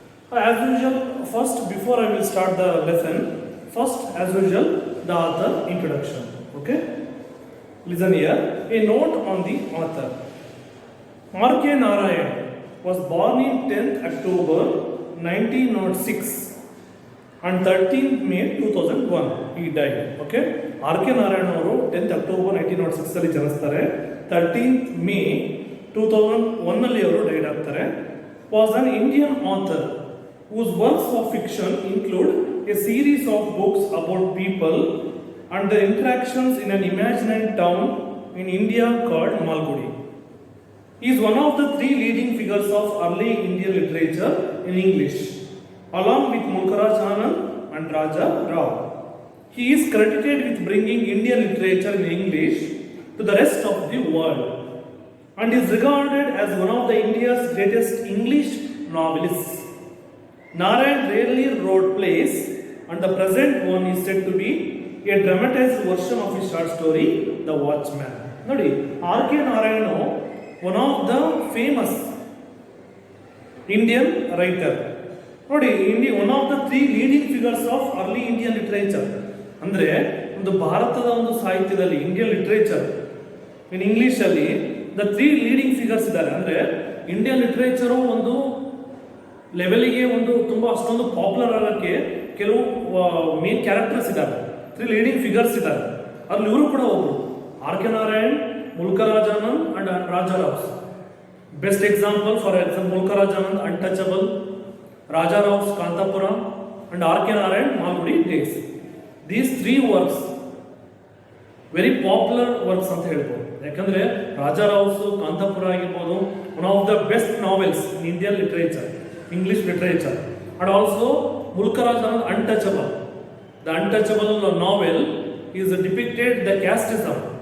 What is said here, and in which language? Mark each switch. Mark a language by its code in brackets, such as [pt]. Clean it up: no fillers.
[en] As usual, first before I will start the lesson, first as usual the author introduction. Okay? Listen here. A note on the author. R.K. Narayan was born in 10th October 1906 and 13th May 2001 he died. Okay? R.K. [kn] Narayan ಅವರು 10th October 1906 ಅಲ್ಲಿ ಜನಿಸ್ತಾರೆ. 13th May 2001 ಅಲ್ಲಿ ಅವರು died ಆಗ್ತಾರೆ. [en] Was an Indian author whose works of fiction include a series of books about people and their interactions in an imaginary town in India called Malgudi. He is one of the three leading figures of early Indian literature in English, along with Mulkaraj Anand and Raja Rao. He is credited with bringing Indian literature in English to the rest of the world and is regarded as one of the India's greatest English novelists. Narayan rarely wrote plays, and the present one is said to be a dramatized version of his short story, The Watchman. Nodi, R.K. Narayan, one of the famous Indian writer. ನೋಡಿ one of the three leading figures of early Indian literature. [kn] ಅಂದರೆ ಒಂದು ಭಾರತದ ಒಂದು ಸಾಹಿತ್ಯದಲ್ಲಿ [en] Indian literature in English [kn] ಅಲ್ಲಿ [en] the three leading figures [kn] ಇದ್ದಾರೆ. ಅಂದರೆ Indian ಲಿಟರೇಚರು ಒಂದು ಲೆವೆಲಿಗೆ ಒಂದು ತುಂಬ ಅಷ್ಟೊಂದು ಪಾಪ್ಯುಲರ್ ಆಗೋಕ್ಕೆ ಕೆಲವು ಮೇನ್ ಕ್ಯಾರೆಕ್ಟರ್ಸ್ ಇದ್ದಾರೆ, [en] three leading figures [kn] ಇದ್ದಾರೆ. ಅದ್ರಲ್ಲಿ ಇವರು ಕೂಡ ಒಬ್ಬರು, R.K. [en] Narayan, Mulkaraj Anand and Raja Rao. Best example, for example, Mulkaraj Anand, Untouchable, Raja Rao's Kantapura and R.K. Narayan, Malgudi Days. These three works very popular works [kn] ಅಂತ ಹೇಳ್ಬೋದು. ಯಾಕಂದ್ರೆ Raja Rouse ಕಾಂತಾಪುರ ಆಗಿರ್ಬೋದು [en] One of the best novels in Indian literature, English literature. And also ಮುಲ್ಕರಾಜ್ Anand, Untouchable. The Untouchable novel is depicted the casteism.